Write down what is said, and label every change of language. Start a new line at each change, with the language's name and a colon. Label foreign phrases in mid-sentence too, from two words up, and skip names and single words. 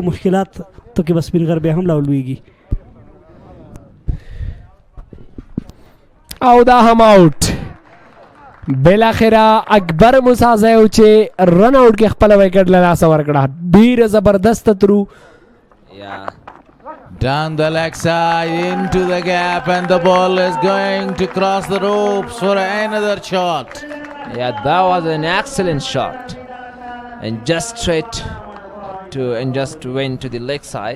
Pashto: او مشکلات تو کې به سپین غر بیا هم راولویږي او دا هم آوټ بالاخره اکبر موسی زیو چې
English: run out
Pashto: کې خپله وکټ له لاسه ورکړه ډېره زبردسته ترو
English: Yeah. Down the leg side into the gap, and the ball is going to cross the ropes for another shot. Yeah, that was an excellent shot. And just straight and just went to the leg side.